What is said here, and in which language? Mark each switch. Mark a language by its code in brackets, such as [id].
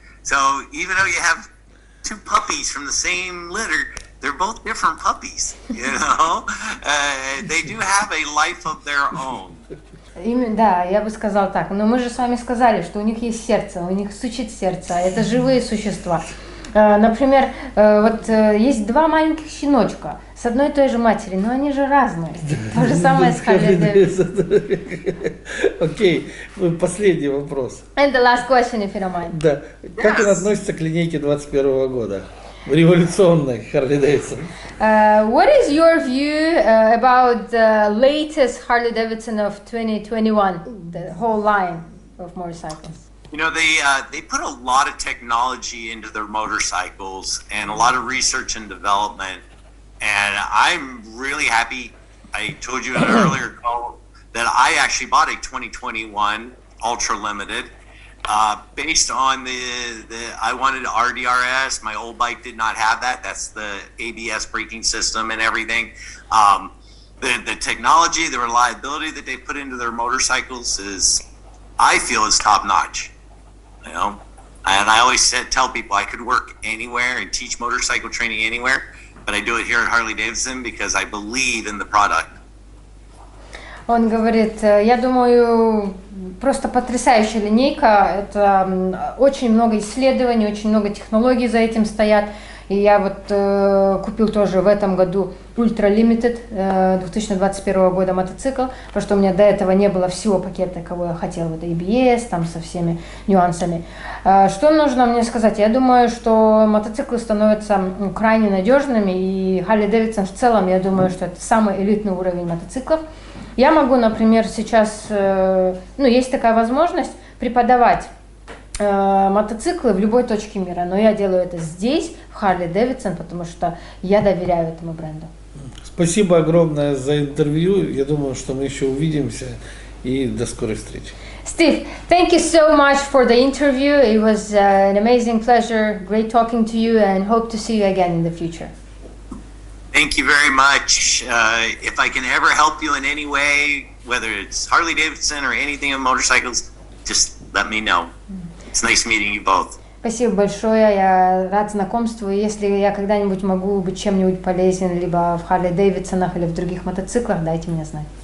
[en] So even though you have two puppies from the same litter, they're both different puppies, They do have a life of their own. [ru] Да, я бы сказала так. Но мы же с вами сказали, что у них есть сердце, у них стучит сердце, это живые существа. Например, вот есть два маленьких щеночка с одной и той же матери, но они же разные. То же самое с Harley-Davidson. Окей, последний вопрос. [en] And the last question, if you don't mind. [ru] Да. Как он относится к линейке 21 года? Революционной Harley-Davidson. [en] What is your view about the latest Harley-Davidson of 2021, the whole line of motorcycles? They put a lot of technology into their motorcycles and a lot of research and development. And I'm really happy. I told you in an earlier call that I actually bought a 2021 Ultra Limited based on I wanted RDRS. My old bike did not have that. That's the ABS braking system and everything. The technology, the reliability that they put into their motorcycles I feel is top notch. And I always tell people I could work anywhere and teach motorcycle training anywhere, but I do it here at Harley-Davidson because I believe in the product. [ru] Он говорит, я думаю, просто потрясающая линейка, это очень много исследований, очень много технологий за этим стоят. И я вот купил тоже в этом году Ultra Limited 2021 года мотоцикл, потому что у меня до этого не было всего пакета, кого я хотела, вот ABS, там со всеми нюансами. Что нужно мне сказать? Я думаю, что мотоциклы становятся крайне надежными, и Harley-Davidson в целом, я думаю, что это самый элитный уровень мотоциклов. Я могу, например, сейчас, есть такая возможность преподавать мотоциклы в любой точке мира, но я делаю это здесь, в Harley-Davidson, потому что я доверяю этому бренду. Спасибо огромное за интервью. Я думаю, что мы еще увидимся, и до скорой встречи. [en] Steve, thank you so much for the interview. It was an amazing pleasure, great talking to you, and hope to see you again in the future. Thank you very much. If I can ever help you in any way, whether it's Harley-Davidson or anything in motorcycles, just let me know. It's nice meeting you both. [ru] Спасибо большое, я рад знакомству. Если я когда-нибудь могу быть чем-нибудь полезен, либо в Harley-Davidson'ах или в других мотоциклах, дайте мне знать.